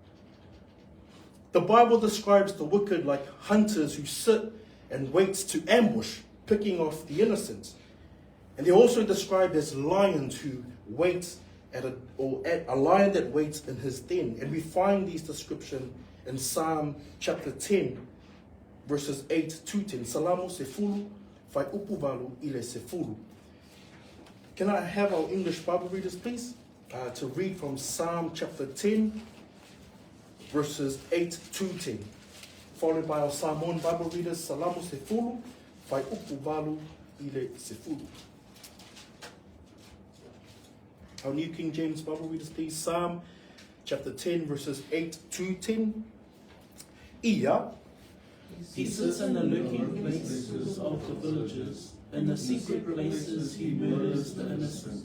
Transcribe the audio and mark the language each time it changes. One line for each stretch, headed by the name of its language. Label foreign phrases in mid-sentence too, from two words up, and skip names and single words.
English: The Bible describes the wicked like hunters who sit and wait to ambush, picking off the innocent. And they're also described as lions who wait at a lion that waits in his den. And we find these descriptions in Psalm chapter 10, verses 8 to 10.
Samoan: Salamo sefulu, fai upuvalu ile sefulu.
English: Can I have our English Bible readers, please, to read from Psalm chapter 10, verses 8 to 10, followed by our Samoan Bible readers,
Samoan: Salamo sefulu, fai upuvalu ile sefulu.
English: Our New King James Bible readers, please. Psalm chapter 10, verses 8 to 10. Ia. He sits in the lurking places of the villages. In the secret places he murders the innocent.